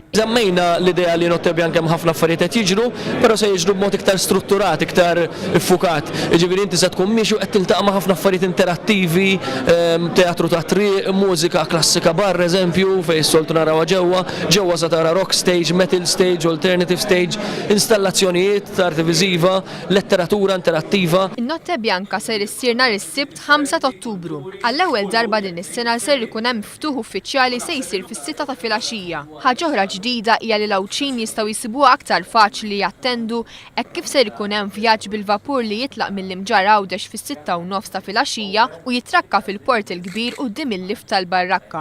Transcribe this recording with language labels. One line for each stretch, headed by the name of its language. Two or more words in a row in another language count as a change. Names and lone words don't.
Maltese: Żammejna l-idea li Notte Bjanka hemm ħafna affarijiet qed jiġru, però se jiġru b'mod iktar strutturat, iktar iffukat. Jiġifieri inti se tkun miexu qed tiltaqa' ma' ħafna affarijiet interattivi, teatru ta' triq, mużika klassika barra eżempju fejn soltu narawha ġewwa se tara
English: rock stage, metal stage, alternative stage,
Maltese: installazzjonijiet ta' arti viżiva, letteratura interattiva. In-Notte Bjanka ser issir nhar is-Sibt 5 ta' Ottubru. Għall-ewwel darba din is-sena ser ikun hemm miftuħ uffiċjali se jsir fis-6 ta' filgħaxija. Ħaġa oħra ġdida hija li l-Awċin jistgħu jsibuha aktar faċli jattendu hekk kif ser ikun hemm vjaġġ bil-vapur li jitlaq mill-Imġar Għawdex fis-6:09 ta' filgħaxija u jitrakka fil-port il-kbir quddiem il-lift tal-Barrakka.